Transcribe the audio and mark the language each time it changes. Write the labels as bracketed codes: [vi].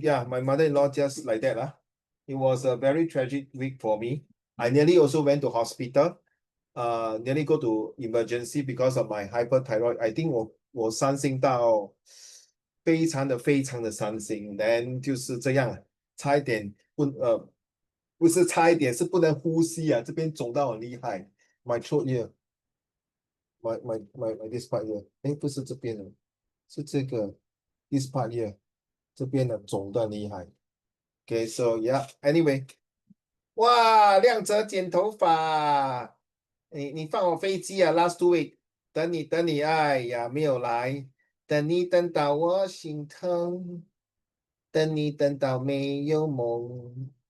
[en] Yeah, my mother-in-law just like that. It was a very tragic week for me. I nearly also went to hospital. Nearly go to emergency because of my hyperthyroid. I think [zh] 我伤心到非常的伤心。 [en] then [zh] 就是这样，差一点不是差一点，是不能呼吸啊，这边肿到很厉害。 [en] My throat here, my this part here， [zh] 哎，不是这边的，是这个 [en] this part here， [zh] 这边的肿得很厉害。 [en] Okay, so yeah. Anyway， [zh] 哇，亮泽剪头发，你放我飞机啊？ [en] Last week， [zh] 等你，哎呀，没有来，等你等到我心疼，等你等到没有梦。